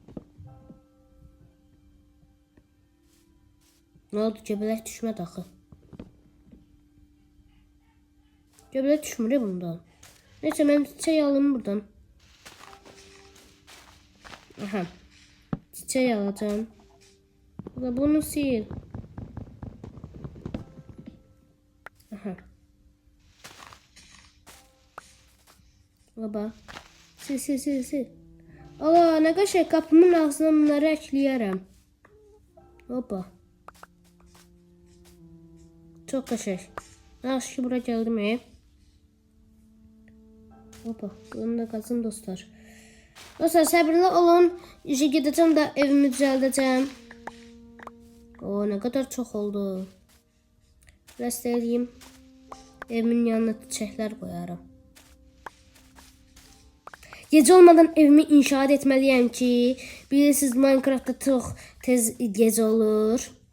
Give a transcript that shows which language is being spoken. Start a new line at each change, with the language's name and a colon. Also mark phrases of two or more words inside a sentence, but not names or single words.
Turkish: Ne oldu?
Azerbaijani: Göbələk düşmədi axı. Göbələk düşmür bundan. Neyse, mən çiçək alım buradan. Aha. Çiçək alacağım. Bunu sil. Aha. Baba. Sil.
Turkish: Allah, ne kadar kapımın ağzına bunları ekleyərəm.
Azerbaijani: Hoppa. Çok qəşəng. Yaxşı ki, bura gəldim. Hoppa. Bunu da qazın dostlar. Dostlar, səbirli olun. İşe gedəcəm də evimi düzəldəcəm.
Turkish: O, ne kadar çok oldu.
Azerbaijani: Rest edeyim.
Turkish: Evimin yanına çiçekler koyarım. Gece olmadan evimi inşaat etmeliyim ki, bilirsiniz Minecraft'ta çok tez gece olur.